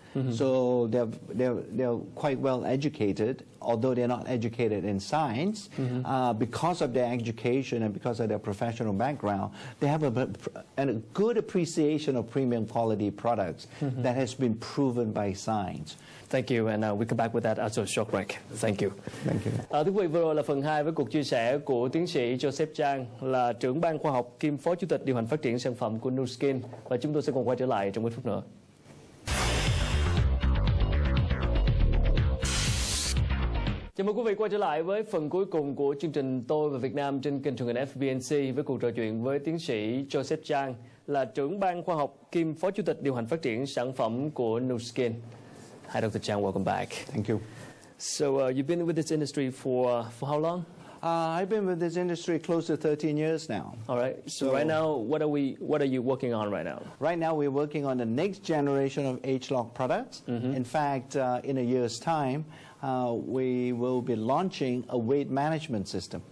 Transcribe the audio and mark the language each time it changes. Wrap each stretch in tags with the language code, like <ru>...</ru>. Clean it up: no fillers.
<en>So they're quite well educated, although they're not educated in science. Because of their education and because of their professional background, they have a good appreciation of premium quality products that has been proven by science. Thank you, and we'll come back with that after a short break. Thank you. Thank you.</en> <vi>Thưa quý vị, vừa rồi là phần 2 với cuộc chia sẻ của tiến sĩ Chang, là trưởng ban khoa học kiêm phó chủ tịch điều hành phát triển sản phẩm của Nu Skin, và chúng tôi sẽ còn quay trở lại trong ít phút nữa. Chào mừng quý vị quay trở lại với phần cuối cùng của chương trình Tôi và Việt Nam trên kênh truyền hình FBNC với cuộc trò chuyện với tiến sĩ Chang, là trưởng ban khoa học kiêm phó chủ tịch điều hành phát triển sản phẩm của Nu Skin.</vi> <en>Hi, Dr. Chang. Welcome back. Thank you. So you've been with this industry for how long? I've been with this industry close to 13 years now. All right. So right now, what are you working on right now? Right now, we're working on the next generation of H-Lock products. In fact, in a year's time, we will be launching a weight management system.</en>